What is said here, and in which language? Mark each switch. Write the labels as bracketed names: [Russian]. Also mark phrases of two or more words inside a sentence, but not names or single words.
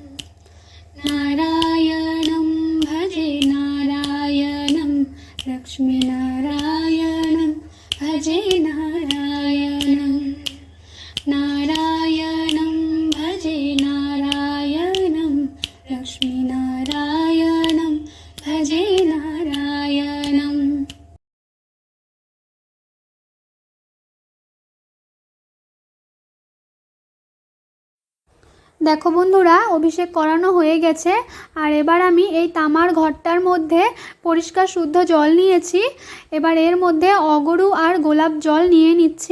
[Sanskrit] नारायणं भजे नारायणं लक्ष्मीनारायणं भजे नारायणं नारायणं भजे नारायणं लक्ष्मीनारायणं भजे नारायणं। [Bangla] দেখো বন্ধুরা, অভিষেক করানো হয়ে গেছে। আর এবার আমি এই তামার ঘরটার মধ্যে পরিষ্কার শুদ্ধ জল নিয়েছি। এবার এর মধ্যে অগরু আর গোলাপ জল নিয়ে নিচ্ছি।